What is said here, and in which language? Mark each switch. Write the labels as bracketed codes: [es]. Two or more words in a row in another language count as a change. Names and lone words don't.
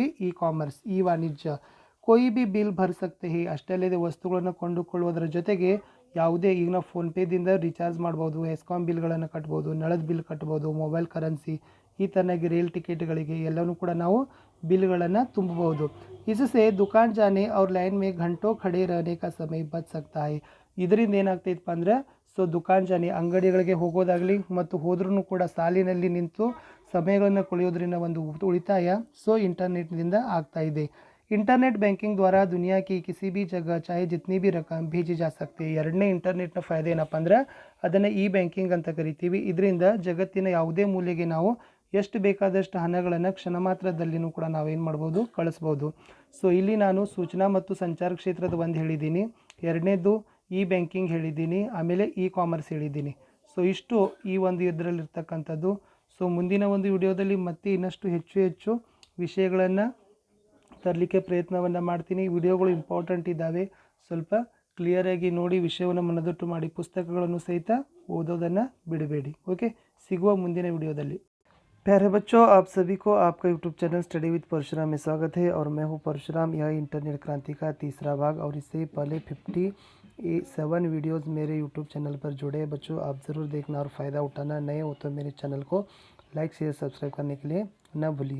[en] e-commerce, [kn] ಇ ವಾಣಿಜ್ಯ. [hi] कोई भी बिल भर सकते हैं. [kn] ಅಷ್ಟೇ ಅಲ್ಲದೆ ವಸ್ತುಗಳನ್ನು ಕೊಂಡುಕೊಳ್ಳುವುದರ ಜೊತೆಗೆ ಯಾವುದೇ ಈಗ ನಾವು ಫೋನ್ಪೇದಿಂದ ರಿಚಾರ್ಜ್ ಮಾಡ್ಬೋದು, ಎಸ್ಕಾಮ್ ಬಿಲ್ಗಳನ್ನು ಕಟ್ಬೋದು, ನಳದ ಬಿಲ್ ಕಟ್ಬೋದು, ಮೊಬೈಲ್ ಕರೆನ್ಸಿ, ಈ ಥರನಾಗಿ ರೈಲ್ ಟಿಕೆಟ್ಗಳಿಗೆ ಎಲ್ಲವೂ ಕೂಡ ನಾವು ಬಿಲ್ಗಳನ್ನು ತುಂಬಬಹುದು. [hi] इससे दुकान जाने और लाइन में घंटों खड़े रहने का समय बच सकता है. [kn] ಇದರಿಂದ ಏನಾಗ್ತೈತಪ್ಪ ಅಂದರೆ ಸೊ [hi] दुकान जाने [kn] ಅಂಗಡಿಗಳಿಗೆ ಹೋಗೋದಾಗಲಿ ಮತ್ತು ಹೋದ್ರೂ ಕೂಡ ಸಾಲಿನಲ್ಲಿ ನಿಂತು ಸಮಯಗಳನ್ನು ಕಳೆಯೋದ್ರಿಂದ ಒಂದು ಉಳಿತಾಯ ಸೊ ಇಂಟರ್ನೆಟ್ನಿಂದ ಆಗ್ತಾ ಇದೆ. [hi] इंटरनेट बैंकिंग द्वारा दुनिया की किसी भी जगह चाहे जितनी भी रकम भेजी जा सकती है. [kn] ಎರಡನೇ ಇಂಟರ್ನೆಟ್ನ ಫಾಯ್ದೆ ಏನಪ್ಪ ಅಂದ್ರೆ ಅದನ್ನು ಇ ಬ್ಯಾಂಕಿಂಗ್ ಅಂತ ಕರಿತೀವಿ. ಇದರಿಂದ ಜಗತ್ತಿನ ಯಾವುದೇ ಮೂಲೆಗೆ ನಾವು ಎಷ್ಟು ಬೇಕಾದಷ್ಟು ಹಣಗಳನ್ನು ಕ್ಷಣ ಮಾತ್ರದಲ್ಲಿನೂ ಕೂಡ ನಾವೇನು ಮಾಡ್ಬೋದು, ಕಳಿಸ್ಬೋದು. ಸೊ ಇಲ್ಲಿ ನಾನು ಸೂಚನಾ ಮತ್ತು ಸಂಚಾರ ಕ್ಷೇತ್ರದ ಒಂದು ಹೇಳಿದ್ದೀನಿ, ಎರಡನೇದು ಇ ಬ್ಯಾಂಕಿಂಗ್ ಹೇಳಿದ್ದೀನಿ, ಆಮೇಲೆ ಇ ಕಾಮರ್ಸ್ ಹೇಳಿದ್ದೀನಿ. ಸೊ ಇಷ್ಟು ಈ ಒಂದು ಇದರಲ್ಲಿರ್ತಕ್ಕಂಥದ್ದು. ಸೊ ಮುಂದಿನ ಒಂದು ವಿಡಿಯೋದಲ್ಲಿ ಮತ್ತೆ ಇನ್ನಷ್ಟು ಹೆಚ್ಚು ವಿಷಯಗಳನ್ನು ತರಲಿಕ್ಕೆ ಪ್ರಯತ್ನವನ್ನು ಮಾಡ್ತೀನಿ. ವಿಡಿಯೋಗಳು ಇಂಪಾರ್ಟೆಂಟ್ ಇದ್ದಾವೆ, ಸ್ವಲ್ಪ ಕ್ಲಿಯರಾಗಿ ನೋಡಿ ವಿಷಯವನ್ನು ಮನದಟ್ಟು ಮಾಡಿ ಪುಸ್ತಕಗಳನ್ನು ಸಹಿತ ಓದೋದನ್ನು ಬಿಡಬೇಡಿ. ಓಕೆ, ಸಿಗುವ ಮುಂದಿನ ವಿಡಿಯೋದಲ್ಲಿ. [hi] प्यारे बच्चों, आप सभी को आपका यूट्यूब चैनल स्टडी विद परशुराम में स्वागत है और मैं हूं परशुराम. यह इंटरनेट क्रांति का तीसरा भाग और इससे पहले 57 वीडियोस मेरे यूट्यूब चैनल पर जुड़े हैं बच्चों. आप ज़रूर देखना और फ़ायदा उठाना. नए हो तो मेरे चैनल को लाइक शेयर सब्सक्राइब करने के लिए न भूलिए.